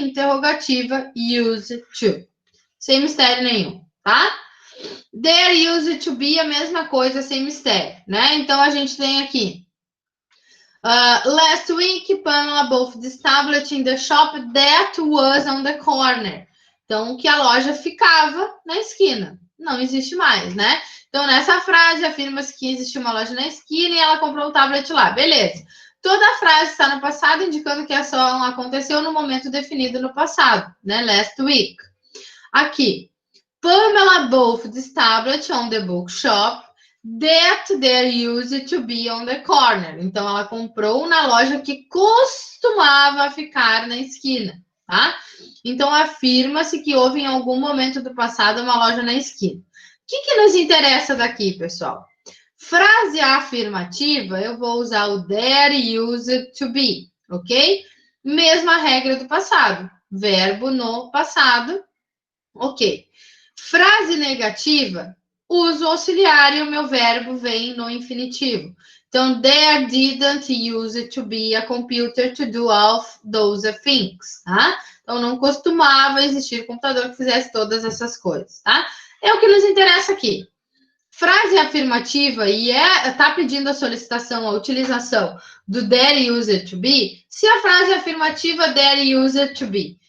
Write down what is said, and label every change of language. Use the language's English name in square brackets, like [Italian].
[Portuguese] Interrogativa, use to. Sem mistério nenhum, tá? [English] There used to be [Portuguese] a mesma coisa, sem mistério, né? Então, a gente tem aqui. [English] Last week, Pamela bought this tablet in the shop that was on the corner. [Portuguese] Então, que a loja ficava na esquina. Não existe mais, né? Então, nessa frase, afirma-se que existe uma loja na esquina e ela comprou o tablet lá. Beleza. Toda a frase está no passado, indicando que a ação aconteceu no momento definido no passado, né? [English] Last week. Aqui. Pamela bought this tablet on the bookshop that there used to be on the corner. [Portuguese] Então, ela comprou na loja que costumava ficar na esquina, tá? Então, afirma-se que houve em algum momento do passado uma loja na esquina. O que nos interessa daqui, pessoal? Frase afirmativa, eu vou usar o [English] there used to be, [Portuguese] ok? Mesma regra do passado. Verbo no passado, ok. Frase negativa, uso auxiliar e o meu verbo vem no infinitivo. [English] Então, there didn't use to be a computer to do all those things, tá? [Portuguese] Então, não costumava existir computador que fizesse todas essas coisas, tá? É o que nos interessa aqui. Frase afirmativa e tá pedindo a solicitação, a utilização do [English] there used to be, [Portuguese] se a frase afirmativa, there used to be.